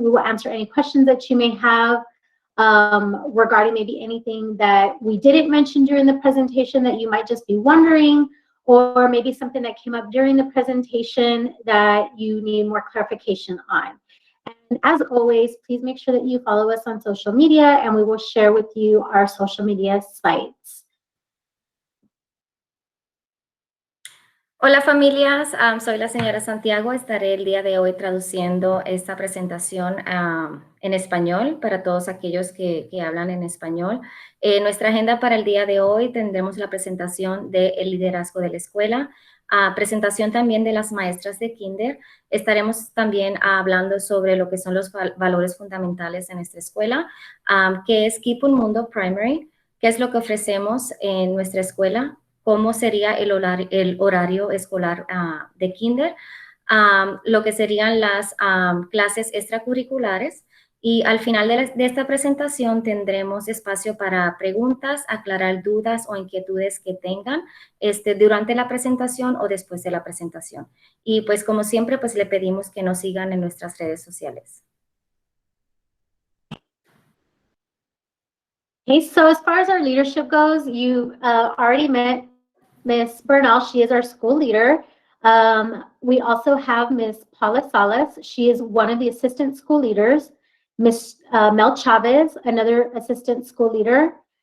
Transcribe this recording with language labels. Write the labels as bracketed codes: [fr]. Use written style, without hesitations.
[en] We will answer any questions that you may have regarding maybe anything that we didn't mention during the presentation that you might just be wondering, or maybe something that came up during the presentation that you need more clarification on. And as always, please make sure that you follow us on social media, and we will share with you our social media sites. [es] Hola familias, soy la señora Santiago. Estaré el día de hoy traduciendo esta presentación en español para todos aquellos que hablan en español. Nuestra agenda para el día de hoy tendremos la presentación del liderazgo de la escuela, presentación también de las maestras de kinder. Estaremos también hablando sobre lo que son los valores fundamentales en nuestra escuela, qué es KIPP Mundo Primary, qué es lo que ofrecemos en nuestra escuela, cómo sería el horario escolar de kinder, lo que serían las clases extracurriculares, y al final de esta presentación tendremos espacio para preguntas, aclarar dudas o inquietudes que tengan durante la presentación o después de la presentación. Y pues como siempre, pues le pedimos que nos sigan en nuestras redes sociales. [en] Okay, so as far as our leadership goes, you already met Miss Bernal. She is our school leader. We also have Miss Paula Salas. She is one of the assistant school leaders. Miss Mel Chavez, another assistant school leader.